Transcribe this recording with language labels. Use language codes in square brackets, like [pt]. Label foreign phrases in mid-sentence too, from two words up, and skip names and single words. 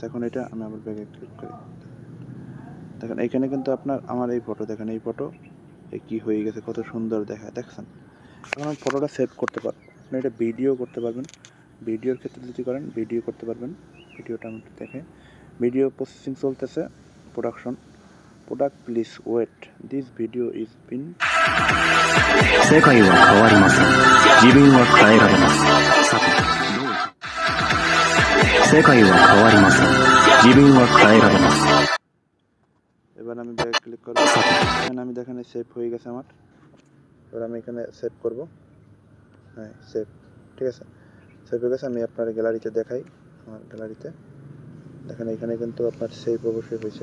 [bn] এখন এটা আমি আবার ব্যাগে ক্লিক করি, দেখেন এইখানে কিন্তু আপনার আমার এই ফটো, দেখেন এই ফটো কি হয়ে গেছে, কত সুন্দর দেখায়, দেখছেন? এখন আমি ফটোটা সেভ করতে পারবো, আপনি এটা ভিডিও করতে পারবেন। ভিডিওর ক্ষেত্রে যদি করেন ভিডিও করতে পারবেন। ভিডিওটা আমি একটু দেখে, [en] video processing [bn] চলতেছে, [en] product please wait, this video is been [ja] 世界は変わりません。自分は変えられます。さて、どうぞ。世界は変わりません。自分は変えられます。 [bn] এবার আমি ব্যাক ক্লিক করবো, এখানে আমি দেখেন সেভ হয়ে গেছে আমার। এবার আমি এখানে সেভ করব, হ্যাঁ সেভ, ঠিক আছে, সেভ হয়ে গেছে। আমি আপনার গ্যালারিতে দেখাই, আমার গ্যালারিতে দেখেন এখানে কিন্তু আপনার সেভ অবশ্যই হয়েছে।